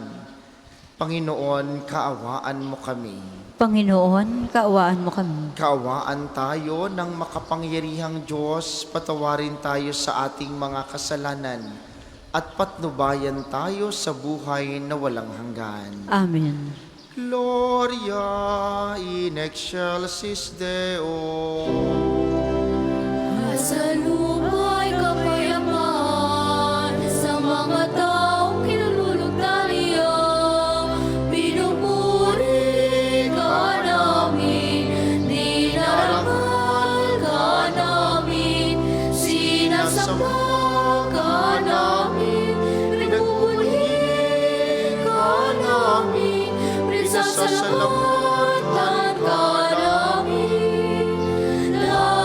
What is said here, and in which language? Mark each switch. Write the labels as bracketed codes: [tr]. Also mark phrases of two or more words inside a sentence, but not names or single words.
[tl] Panginoon, kaawaan mo kami. Panginoon, kaawaan mo kami. Kaawaan tayo ng makapangyarihang Diyos, patawarin tayo sa ating mga kasalanan at patnubayan tayo sa buhay na walang hanggan. Amen. [la] Gloria in excelsis Deo. [tl] Sa lupa'y kapayapaan sa mga taong kinulugtan niya. Pinupuri ka namin, dinarangal ka namin, sinasamba ka namin, pinupuri ka namin, prinsasalamatan ka namin.